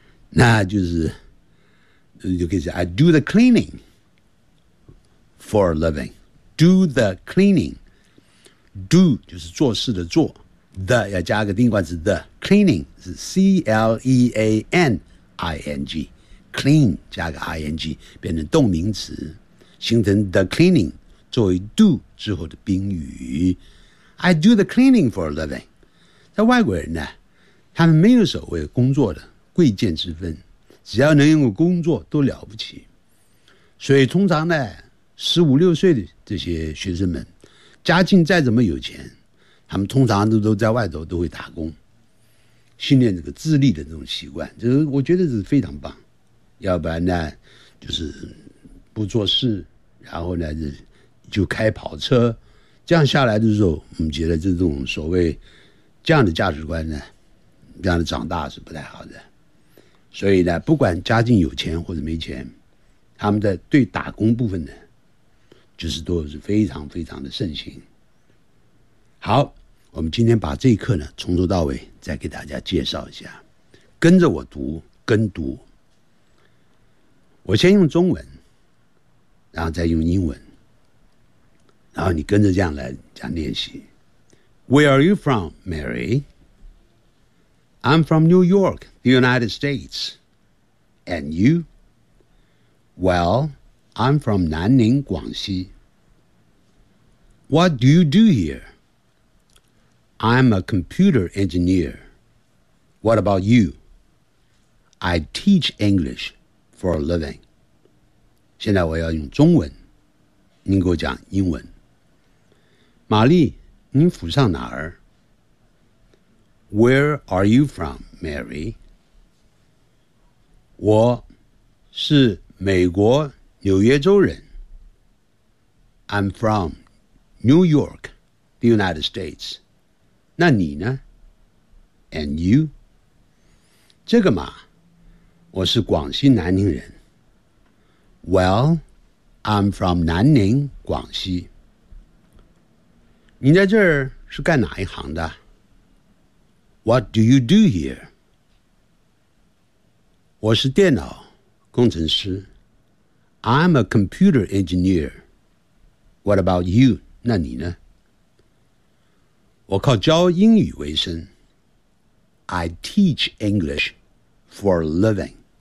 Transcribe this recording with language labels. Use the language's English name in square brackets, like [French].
[Chinese] 那就是，就可以说 [English] I do the cleaning. For a living, do the cleaning. [Chinese] Do 就是做事的做， the 要加个定冠词， [English] the cleaning [Chinese] 是 C-L-E-A-N-I-N-G， clean 加个 ing 变成动名词，形成 the cleaning 作为 do 之后的宾语。 [English] I do the cleaning for a living. [Chinese] 在外国人呢，他们没有所谓工作的贵贱之分，只要能用工作都了不起，所以通常呢。十五六岁的这些学生们，家境再怎么有钱，他们通常都在外头都会打工，训练这个自立的这种习惯，这个我觉得是非常棒。要不然呢，就是不做事，然后呢就开跑车，这样下来的时候，我们觉得这种所谓这样的价值观呢，这样的长大是不太好的。所以呢，不管家境有钱或者没钱，他们在对打工部分呢。就是都是非常非常的盛行。好，我们今天把这一课呢从头到尾再给大家介绍一下，跟着我读，跟读。我先用中文，然后再用英文，然后你跟着这样来讲练习。 [English] Where are you from, Mary? I'm from New York, the United States. And you? Well,I'm from Nanning, Guangxi. What do you do here? I'm a computer engineer. What about you? I teach English for a living. [Chinese] 现在我要用中文，您给我讲英文。玛丽，您府上哪儿？ [English] Where are you from, Mary? [Chinese] 我是美国纽约州人。 [English] I'm from New York, the United States. [Chinese] 那你呢？ [English] And you? [Chinese] 这个嘛，我是广西南宁人。 [English] Well, I'm from 南宁，广西。 [Chinese] 你在这儿是干哪一行的？ [English] What do you do here? [Chinese] 我是电脑工程师。 [English] I'm a computer engineer. What about you? [Chinese] 那你呢？我靠教英语为生。 [English] I teach English for a living.